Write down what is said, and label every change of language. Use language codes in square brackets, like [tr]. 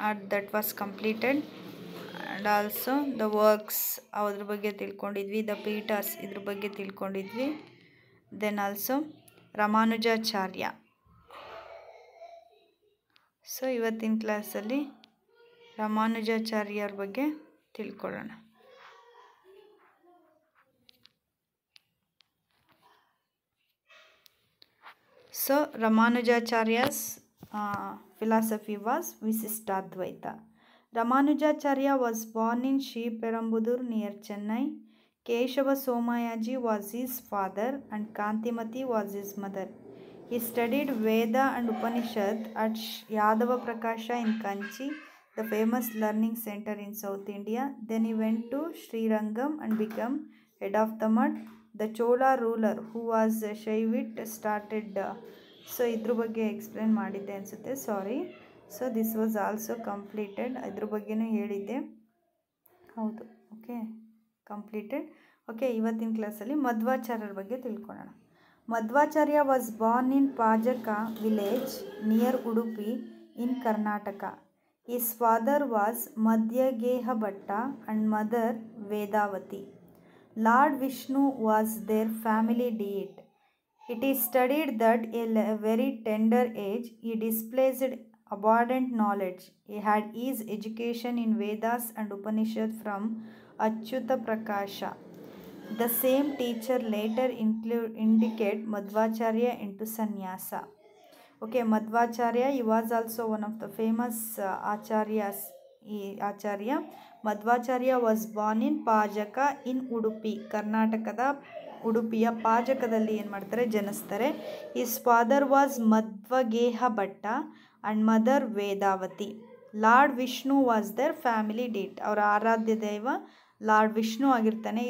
[en] That was completed, and also the works [kn] ಅದ್ರ ಬಗ್ಗೆ ತಿಳ್ಕೊಂಡಿದ್ವಿ, [en] the peethas [kn] ಇದ್ರ ಬಗ್ಗೆ ತಿಳ್ಕೊಂಡಿದ್ವಿ. [en] Then also Ramanujacharya. [kn] ಸೊ ಇವತ್ತಿನ ಕ್ಲಾಸಲ್ಲಿ ರಾಮಾನುಜಾಚಾರ್ಯರ ಬಗ್ಗೆ ತಿಳ್ಕೊಳ್ಳೋಣ. [en] So Ramanujacharya's philosophy was Visishtadvaita. Ramanujacharya was born in Sriperumbudur near Chennai. Keshava Somayaji was his father and Kantimati was his mother. He studied Veda and Upanishad at Yadava Prakasha in Kanchi, the famous learning center in South India. Then he went to Srirangam and became head of the Mutt. The Chola ruler who was Shaivit started so [kn] ಇದ್ರ ಬಗ್ಗೆ explain ಮಾಡಿದ್ದೆ ಅನಿಸುತ್ತೆ, ಸಾರಿ. [en] so this was also completed, [kn] ಇದ್ರ ಬಗ್ಗೆನೂ ಹೇಳಿದ್ದೆ, ಹೌದು. Okay, completed. Okay, ಇವತ್ತಿನ ಕ್ಲಾಸಲ್ಲಿ ಮಧ್ವಾಚಾರ್ಯರ ಬಗ್ಗೆ ತಿಳ್ಕೊಳ್ಳೋಣ. [en] Madhvacharya was born in Pajaka village near Udupi in Karnataka. His father was Madhyageha Bhatta and mother Vedavati. Lord Vishnu was their family deity. It is studied that at a very tender age he displayed abundant knowledge. He had his education in Vedas and Upanishad from Achyuta Prakasha. The same teacher later indicate Madhvacharya into sannyasa. Okay, Madhvacharya, he was also one of the famous acharyas. Acharya Madhvacharya was born in Pajaka in Udupi, [kn] ಕರ್ನಾಟಕದ ಉಡುಪಿಯ ಪಾಜಕದಲ್ಲಿ ಏನು ಮಾಡ್ತಾರೆ, ಜನಿಸ್ತಾರೆ. [en] His father was Madhvageha Bhatta and mother Vedavati. Lord Vishnu was their family deity, [kn] ಅವರ ಆರಾಧ್ಯ ದೈವ lord Vishnu ಆಗಿರ್ತಾನೆ.